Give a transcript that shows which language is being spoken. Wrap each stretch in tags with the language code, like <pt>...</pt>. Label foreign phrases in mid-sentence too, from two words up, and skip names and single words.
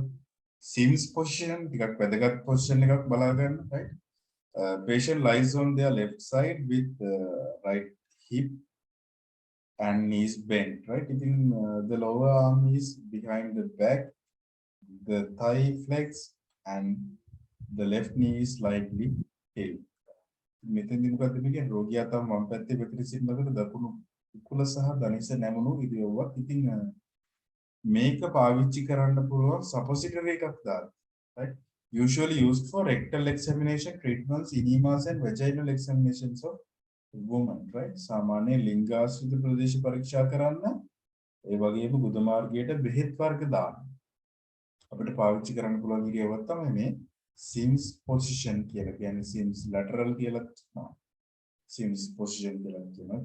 <si>Sims position ටිකක් වැදගත් position එකක් බලා ගන්න right.</si> <en>Patient lies on their left side with right hip and knees bent right. The lower arm is behind the back, the thigh flex and the left knee is slightly tilt.</en> <si>මෙතෙන්දී මොකද මේ රෝගියා තම වම් පැත්තේ පිටින් සිටිනකොට දකුණු උකුල සහ ධනිෂ නැමුණු ඉරියව්වක්. ඉතින් මේක පාවිච්චි කරන්න පුළුවන් suppository එකක් දාන්න right.</si> <en>Usually used for rectal examination, treatments, enemas and vaginal examinations of women right.</en> <si>සාමාන්‍ය ලිංගාශ්‍රිත ප්‍රදේශ පරීක්ෂා කරන්න ඒ වගේම ගුද මාර්ගයට බෙහෙත් වර්ග දාන්න අපිට පාවිච්චි කරන්න පුළුවන් ඉරියව්වක් තමයි මේ Sims position කියලා කියන්නේ. Sims lateral කියලා කියනවා. Sims position කියලා කියනවා.</si>